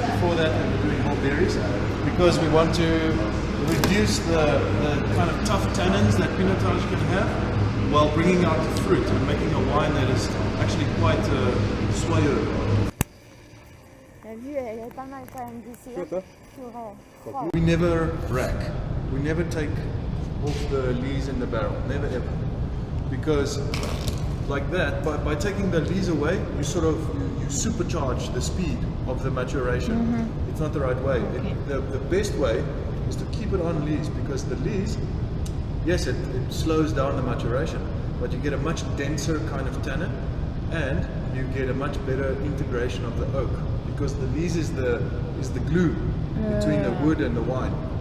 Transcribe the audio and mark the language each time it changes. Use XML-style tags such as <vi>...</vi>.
<en>Before that, we were doing whole berries because we want to reduce the kind of tough tannins that Pinotage can have, while bringing out the fruit and making a wine that is actually quite soyeux.</en> <fr>La vue, elle est pas mal quand même d'ici.</fr> <en>We never rack. We never take off the lees in the barrel. Never ever. Because like that, by taking the lees away, you sort of you supercharge the speed of the maturation. It's not the right way. The best way is to keep it on lees, because the lees, yes, it slows down the maturation, but you get a much denser kind of tannin, and you get a much better integration of the oak, because the lees is the glue between the wood and the wine.</en>